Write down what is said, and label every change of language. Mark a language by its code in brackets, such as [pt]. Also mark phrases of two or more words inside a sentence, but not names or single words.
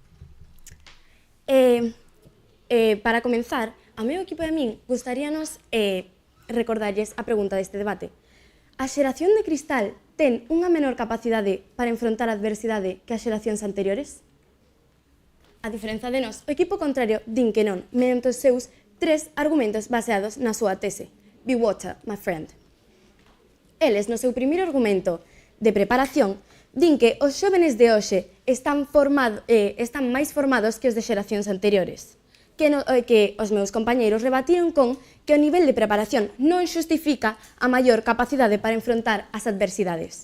[gl] Para comenzar, a meu equipo e a min gustaríanos recordarlles a pregunta deste debate. A xeración de cristal ten unha menor capacidade para enfrontar a adversidade que as xeracións anteriores? A diferenza de nós, o equipo contrario din que non, mediante os seus tres argumentos baseados na súa tese. [en] Be water, my friend. [gl] Eles, no seu primeiro argumento de preparación, din que os xóvenes de hoxe están máis formados que os de xeracións anteriores. Que os meus compañeiros rebatiron con que o nivel de preparación non xustifica a maior capacidade para enfrontar as adversidades.